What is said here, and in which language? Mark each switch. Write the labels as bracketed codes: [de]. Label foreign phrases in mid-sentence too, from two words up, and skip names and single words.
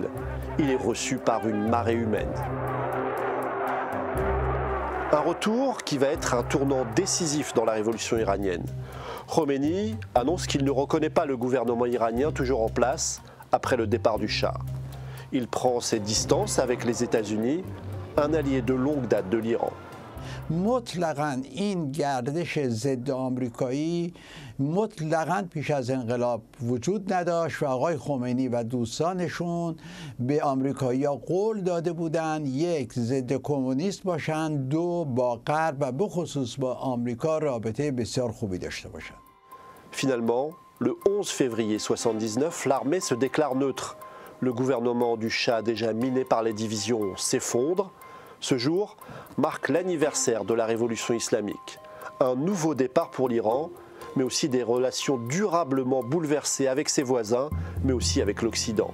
[fr] Il est reçu par une marée humaine. Un retour qui va être un tournant décisif dans la révolution iranienne. Khomeini annonce qu'il ne reconnaît pas le gouvernement iranien toujours en place après le départ du Shah. Il prend ses distances avec les États-Unis, un allié de longue date de l'Iran. [fa] مطلقاً این گردش ضد آمریکایی مطلقاً پیش از انقلاب وجود نداشت و آقای خمینی و دوستانشون به آمریکایی‌ها قول داده بودند یک ضد کمونیست باشند، دو با غرب و بخصوص با آمریکا رابطه بسیار خوبی داشته باشند. [fr] Finalement, le 11 février 1979, l'armée se déclare neutre. Le gouvernement du Shah déjà miné par les divisions s'effondre. Ce jour marque l'anniversaire de la révolution islamique. Un nouveau départ pour l'Iran, mais aussi des relations durablement bouleversées avec ses voisins, mais aussi avec l'Occident.